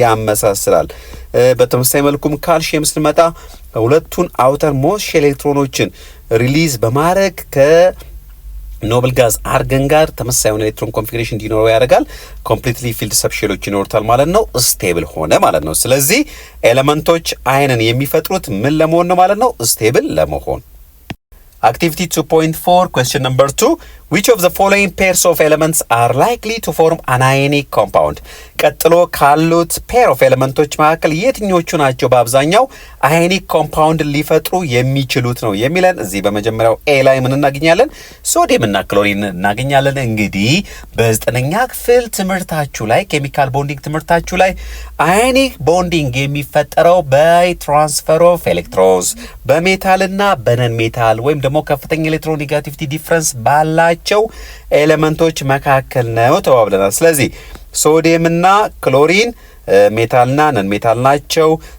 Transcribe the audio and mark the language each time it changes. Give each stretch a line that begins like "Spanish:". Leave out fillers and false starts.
Amharic: ያመሳስላል። በተመሳሳይ መልኩም ካልሽየም ስንመጣ ሁለቱን አውተር ሞስት ሼል ኤሌክትሮኖችን ሪሊዝ በማድረግ ከኖብል ጋዝ አርገን ጋር ተመሳሳይ ኤሌክትሮን ኮንፊገሬሽን እንዲኖረው ያደርጋል። ኮምፕሊትሊ ፊልድ ሰብሼሎች ይኖሩታል ማለት ነው። ስቴብል ሆነ ማለት ነው። ስለዚህ ኤሌመንቶች አይንን የሚፈጥሩት ምን ለመሆን ነው ማለት ነው? ስቴብል ለመሆን።
English: Activity 2.4 question number 2 which of the following pairs of elements are likely to form an ionic compound?
Amharic: ቀጥሎ ካሉት ፔር ኦፍ ኤሌመንቶች መካከል የትኞቹ ናቸው በአብዛኛው አዮኒክ ኮምፓውንድ ሊፈጥሩ የሚችሉት ነው የሚለን። እዚህ በመጀመሪያው ኤ ላይ ምን እናገኛለን? ሶዲየም እና ክሎሪን እናገኛለን። እንግዲህ በዘጠነኛ ክፍል ትምህርታችሁ ላይ ኬሚካል ቦንዲንግ ትምህርታችሁ ላይ አዮኒክ ቦንዲንግ የሚፈጠረው ባይ ትራንስፈር ኦፍ ኤሌክትሮንስ በሜታልና በነን ሜታል ወይም ደግሞ ከፍተኛ ኤሌክትሮኔጋቲቪቲ ዲፍረንስ ባላቸው ኤሌመንቶች መካከል ነው ተባብለናል። ስለዚህ ሶዲየም እና ክሎሪን ሜታልና ነን ሜታል ናቸው።